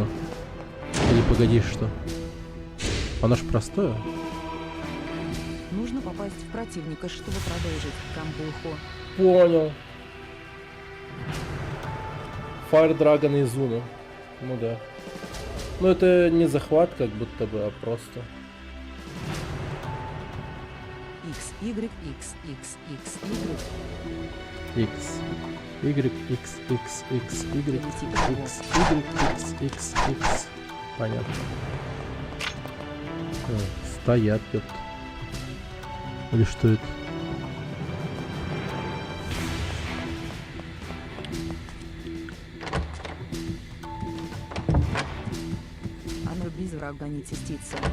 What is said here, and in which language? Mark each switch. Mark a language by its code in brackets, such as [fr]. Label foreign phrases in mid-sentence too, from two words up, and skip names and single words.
[ru] Или погоди, что? Она ж простое. Нужно попасть в противника, чтобы продолжить камбуху. Понял. Fire Dragon Изуна. Ну да. Ну это не захват, как будто бы, а просто. X, Y, X, X, X, Y. X. Y, X, X, X, Y, X, Y, X, X, X. Понятно. Стоят, ёпт. Или что это? Оно без врага не тестится.